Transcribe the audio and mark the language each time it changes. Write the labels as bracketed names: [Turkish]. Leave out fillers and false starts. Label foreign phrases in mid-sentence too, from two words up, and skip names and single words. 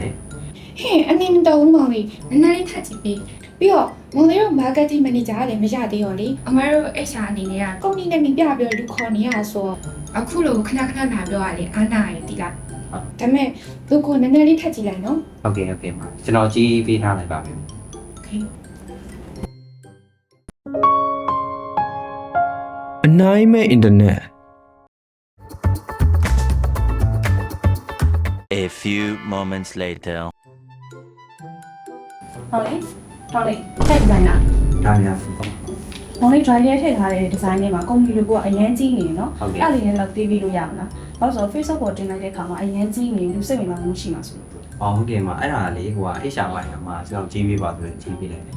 [Burmese] ဟဲ့အနေမတော်ဘူးမောင်လေးနည်းနည်းလေးထပ်ကြည့်ပေးပြီးတော့မောင်လေးတို့ [English] marketing manager [Burmese] ကလည်းမရသေးရောလေအမတို့ HR အနေနဲ့ကကုမ္ပဏီနဲ့ပြပြီးတော့လူခေါ်နေရဆိုတော့အခုလိုခဏခဏလာပြောရလေအားနာရည်တည်လားဒါမဲ့လူကိုနည်းနည်းလေးထပ်ကြည့်လိုက်နော် ဟုတ်ကဲ့ဟုတ်ကဲ့ပါကျွန်တော်ကြည့်ပေးထားလိုက်ပါမယ် [English] Okay. Anime Internet. A few moments later. [Burmese] ဟောလေဟောလေထည့်ဒီဇိုင်နာ ဒါများဟုတ် မောင်လေး dry လေးထည့်ထားတဲ့ဒီဇိုင်းလေးမှာကုမ္ပဏီလိုကအရင်ကြီးနေနော်အဲ့လေးလည်းတော့တီးပြီးလို့ရမလားဘာလို့ဆိုတော့ Facebook ပေါ်တင်လိုက်တဲ့အခါမှာအရင်ကြီးနေလူစိတ်ဝင်စားမှုရှိမှာဆို အော်ဟုတ်ကဲ့ပါအဲ့ဒါလေးဟိုက HR ပိုင်းမှာကျွန်တော်ကြည့်ပေးပါဆိုရင်ကြည့်ပေးလိုက်တယ်